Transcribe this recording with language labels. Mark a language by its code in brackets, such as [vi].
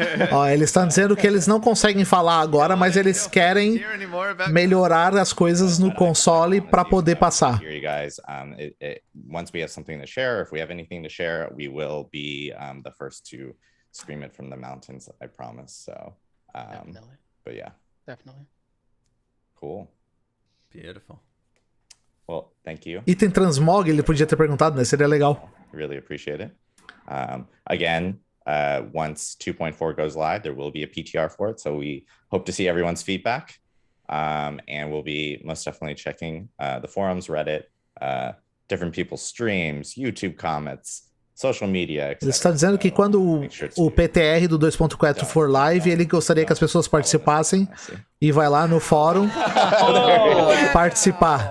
[pt] Ó, eles estão dizendo que eles não conseguem falar agora, mas eles querem melhorar as coisas no console para poder passar. [en] Here, you guys. Once we have something to share, if we have anything to share, we will be the first to scream it from the mountains. I promise. So, Definitely. But yeah, Definitely. cool. Beautiful. Well, thank you. [pt] Item transmog, ele podia ter perguntado, né? Seria legal. [en] Really appreciate it. Again, once 2.4 goes live, there will be a PTR for it. So we hope to see everyone's feedback. And we'll be most definitely checking the forums, Reddit, different people's streams, YouTube comments, social media, etc. [pt] Ele está dizendo que quando o PTR do 2.4 for live, ele gostaria que as pessoas participassem e vai lá no fórum participar.